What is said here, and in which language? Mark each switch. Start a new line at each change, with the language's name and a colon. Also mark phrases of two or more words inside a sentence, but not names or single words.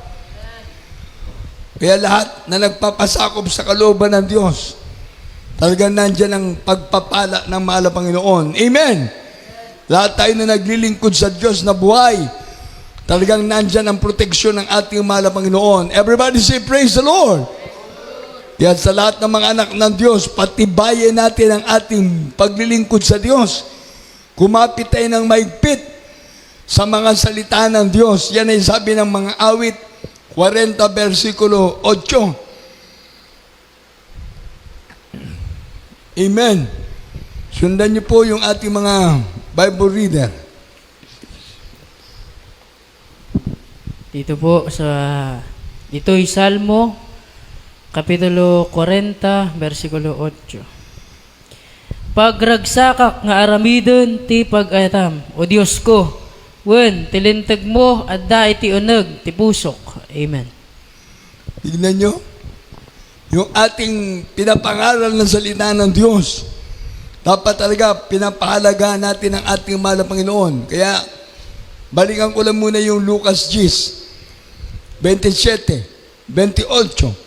Filipino: Kaya lahat na nagpapasakop sa kalooban ng Diyos, talagang nandyan ang pagpapala ng mahal na Panginoon. Amen! Lahat tayo na naglilingkod sa Diyos na buhay, talagang nandyan ang proteksyon ng ating mahal na Panginoon.
English: Everybody say, praise the Lord!
Filipino: Kaya sa lahat ng mga anak ng Diyos, patibayin natin ang ating paglilingkod sa Diyos. Kumapit tayo ng maigpit sa mga salita ng Diyos. Yan ay sabi ng mga awit, 40 versikulo 8. Amen. Sundan niyo po yung ating mga
English: Bible reader.
Filipino: Dito po ito'y Salmo, Kapitulo 40, versikulo 8.
Iloko: Pagragsakak nga aramidon ti pag-atam, o Diyos ko, wen, tilintag mo at da iti uneg, ti pusok.
Filipino: Amen. Tignan nyo, yung ating pinapangaral ng salita ng Diyos, dapat talaga pinapahalaga natin ang ating mahal na Panginoon. Kaya, balikan ko lang muna yung Lucas 10, 27, 28.